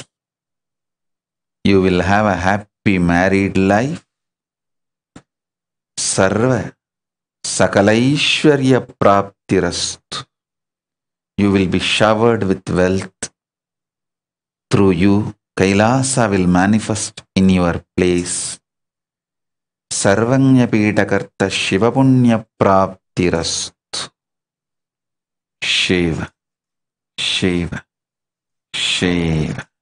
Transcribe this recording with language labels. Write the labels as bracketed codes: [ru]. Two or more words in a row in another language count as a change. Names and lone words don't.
[en] you will have a happy married life. [sa] ಸರ್ವ ಸಕಲೈಶ್ವರ್ಯ ಪ್ರಾಪ್ತಿರಸ್ತು. [en] you will be showered with wealth. through you Kailasa will manifest in your place. [sa] सर्वान्यपितकर्ता शिवपुण्य प्राप्तिरस्तु. Shiva, Shiva, Shiva.